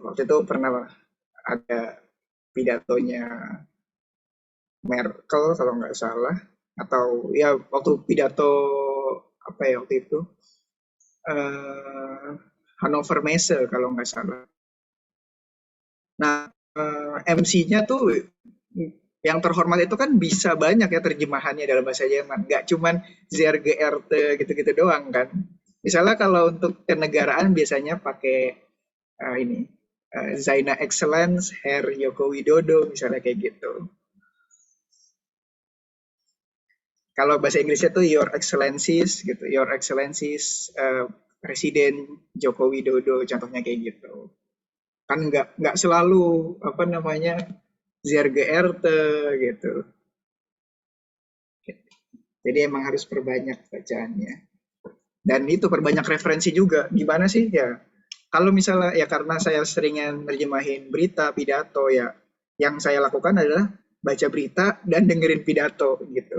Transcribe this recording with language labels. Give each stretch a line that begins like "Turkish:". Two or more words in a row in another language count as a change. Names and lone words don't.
Indonesian: Waktu itu pernah ada pidatonya Merkel kalau nggak salah, atau ya waktu pidato waktu itu Hannover Messe kalau nggak salah. Nah MC-nya tuh yang terhormat itu kan bisa banyak ya terjemahannya dalam bahasa Jerman, nggak cuman
German: sehr geehrte
Indonesian: gitu-gitu doang kan. Misalnya kalau untuk kenegaraan biasanya pakai
German: Seine Excellenz Herr
Indonesian: Joko Widodo misalnya kayak gitu. Kalau bahasa Inggrisnya tuh
English: Your Excellencies
Indonesian: gitu,
English: Your Excellencies
Indonesian: Presiden Joko Widodo, contohnya kayak gitu. Kan nggak selalu
German: sehr geehrte
Indonesian: gitu. Jadi emang harus perbanyak bacaannya. Dan itu perbanyak referensi juga. Gimana sih ya? Kalau misalnya ya karena saya seringnya nerjemahin berita, pidato ya, yang saya lakukan adalah baca berita dan dengerin pidato gitu.